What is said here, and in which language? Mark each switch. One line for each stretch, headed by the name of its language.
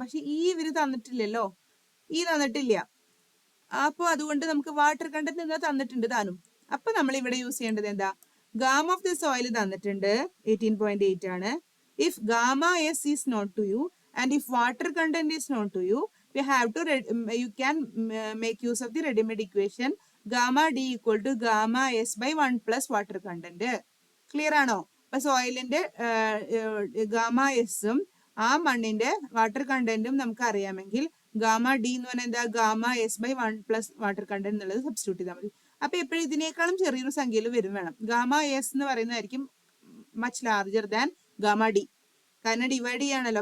Malayalam: പക്ഷെ ഈ ഇവര് തന്നിട്ടില്ലല്ലോ, ഈ തന്നിട്ടില്ല. അപ്പൊ അതുകൊണ്ട് നമുക്ക് വാട്ടർ കണ്ടന്റ് എന്താ തന്നിട്ടുണ്ട് താനും. അപ്പൊ നമ്മൾ ഇവിടെ യൂസ് ചെയ്യേണ്ടത് എന്താ? ഗാമ ഓഫ് ദി സോയിൽ തന്നിട്ടുണ്ട് 18.8 ആണ്.
English: If gamma S is not to you and if water content is known to you, we have to you can make use of the ready-made equation gamma d equal to gamma s by 1 plus water content.
Malayalam: Clear ആണോ? അപ്പൊ സോയിലിന്റെ gamma എസും ആ മണ്ണിന്റെ water കണ്ടന്റും നമുക്ക് അറിയാമെങ്കിൽ gamma D എന്ന് പറഞ്ഞാൽ എന്താ, gamma S by 1 plus water content എന്നുള്ളത് സബ്സ്റ്റിറ്റ്യൂട്ട് ചെയ്താൽ മതി. അപ്പൊ എപ്പോഴും ഇതിനേക്കാളും ചെറിയൊരു സംഖ്യയിൽ വരും വേണം. ഗാമ എസ് എന്ന് പറയുന്നതായിരിക്കും
English: much larger than gamma D,
Malayalam: കാരണം ഡിവൈഡ് ചെയ്യാണല്ലോ.